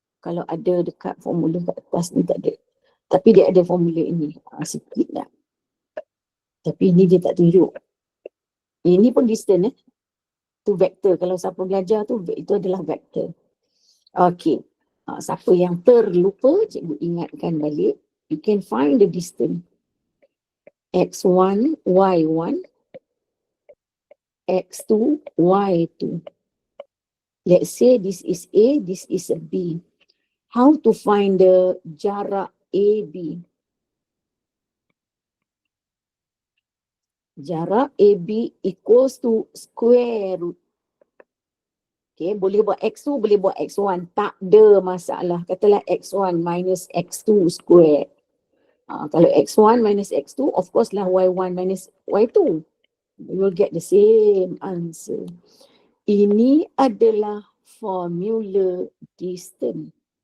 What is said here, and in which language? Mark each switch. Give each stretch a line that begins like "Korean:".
Malay: Kalau ada dekat formula kat atas ni tak ada. Tapi dia ada formula ini. Sikit lah. Tapi ini dia tak tunjuk. Ini pun distance tu vektor. Kalau siapa belajar tu, itu adalah vektor. Okey. Siapa yang terlupa, cikgu ingatkan balik.
English: You can find the distance. X1, Y1. X2, Y2. Let's say this is A, this is a B. How to find the
Malay: jarak
English: AB?
Malay: Jarak
English: AB equals to square root.
Malay: Okay, boleh buat X2, boleh buat X1. Tak ada masalah. Katalah X1 minus X2 square. Kalau X1 minus X2,
English: of course
Malay: lah Y1 minus Y2.
English: You will get the same answer.
Malay: Ini adalah formula distance.